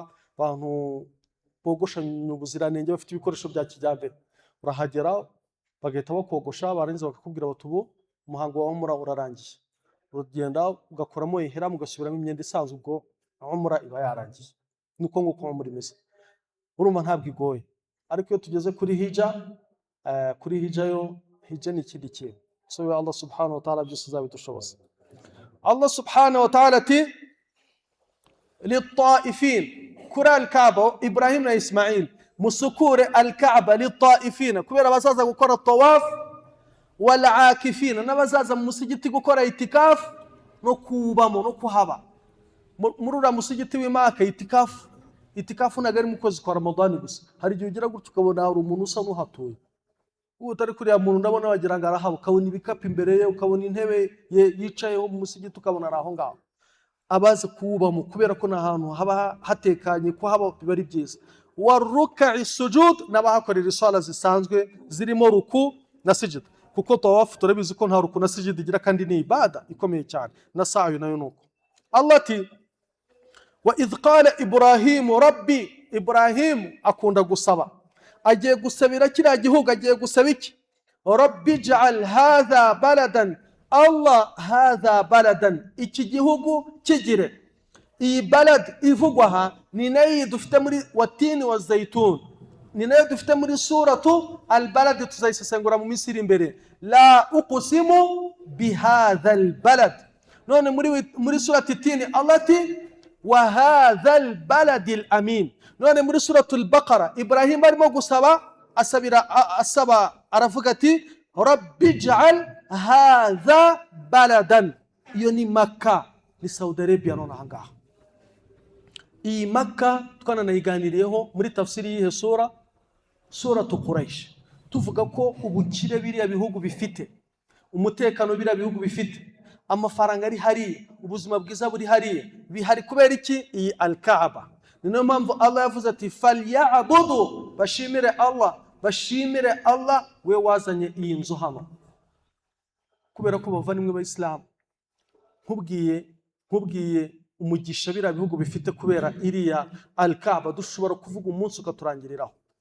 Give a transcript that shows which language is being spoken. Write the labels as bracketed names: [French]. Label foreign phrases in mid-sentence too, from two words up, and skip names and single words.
[Kinyarwanda] Abantu bogosha ubuziranenge, bafite ibikoresho bya kijyambere, urahagera bagahita bakogosha, barangiza bakakubwira bati ubu umuhango wa umra urarangiye. Uragenda ugakoramo ihram, ugasubiramo imyenda isanzwe, ubwo umra iba yarangiye. Nuko nguko muri meze, urumva ntabwo igoye. Ariko iyo tugeze kuri hija yo, hija ni ikindi kintu. So Allah [Arabic] سبحانه وتعالى [Kinyarwanda] byose azabidushoboza. Allah [Arabic] سبحانه وتعالى [Kinyarwanda] ati للطائفين kuri al-Kaaba, Ibrahim na Ismail musukure al-Kaaba للطائفين, kubera bazaza gukora tawaf, [Arabic] والعاكفين, [Kinyarwanda] n'abazaza mu musigiti gukora itikaf no kubamo no kuhaba. Muri ura musigiti w'Imaka itikafu nagari mu kwezi kwa Ramadan gusa. Hari igihe ugira gutyo ukabona hari umuntu usa n'uhatuye, utari kuriya muntu ndabona wagira ngo arahaba, ukabona ibikapu imbere ye, ukabona intebe yicayeho mu musigiti, ukabona ari aho ngaho. Abaza kuwubamo kubera ko n'ahantu haba hatekanye, ko haba biba ari byiza. [Arabic] والركع السجود, [Kinyarwanda] n'abahakorera isala zisanzwe zirimo ruku na sijida, kuko tawaf turabizi ko nta ruku na sijida igira, kandi ni ibada ikomeye cyane, na sa'i nayo nuko. Allah ati [Arabic] وإذ قال إبراهيم ربي, [Kinyarwanda] Ibrahim akunda gusaba, agiye gusabira kiriya gihugu, agiye gusaba iki? [Arabic] ربي اجعل هذا بلدا الله هذا بلدا, [Kinyarwanda] iki gihugu kigire. Iyi balad ivugwa aha ni nayo dufite muri [Arabic] والتين والزيتون, [Kinyarwanda] ni nayo dufite muri [Arabic] سورة البلد, [Kinyarwanda] tuzayisesengura mu minsi iri imbere. [Arabic] لا أقسم بهذا البلد. [Kinyarwanda] None muri [Arabic] سورة التين [Kinyarwanda] Allah ati [Arabic] وهذا البلد الأمين. [Kinyarwanda] None muri [Arabic] سورة البقرة [Kinyarwanda] Ibrahim arimo gusaba, asaba aravuga ati [Arabic] ربي اجعل هذا بلدا. [Kinyarwanda] Iyo ni Makka, ni Saudi Arabia. None ahangaha iyi Makka twananayiganiriyeho muri tafsiri y'ihe sura, [Arabic] سورة قريش, [Kinyarwanda] tuvuga ko ubukire biriya bihugu bifite, umutekano biriya bihugu bifite, amafaranga ari hariya, ubuzima bwiza buri hariya, bihari kubera iki? Iyi al-Kaaba. Niyo mpamvu Allah yavuze ati falyabudu, bashimire Allah, bashimire Allah we wazanye iyi nzu hano, kubera ko bavandimwe b'Islam, nkubwiye umugisha biriya bihugu bifite kubera iriya al-Kaaba, dushobora kuvuga umunsi ukaturangiriraho.